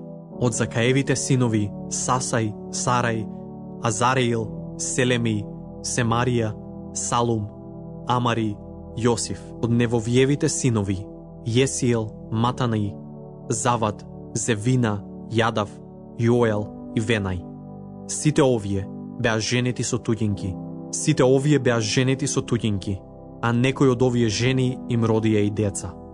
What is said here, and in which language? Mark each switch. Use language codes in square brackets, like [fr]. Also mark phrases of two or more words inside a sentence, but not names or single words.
[mk] Од Закаевите синови Сасај, Сарај, Азареил, Селемеј, Семарија, Салум, Амари, Јосиф. Од Невовиевите синови Јесиел, Матанај, Завад, Зевина, Јадав, Јоел и Венај. Сите овие беа женети со туѓинки. Сите овие беа женети со туѓинки, а некој од овие жени им родија и деца.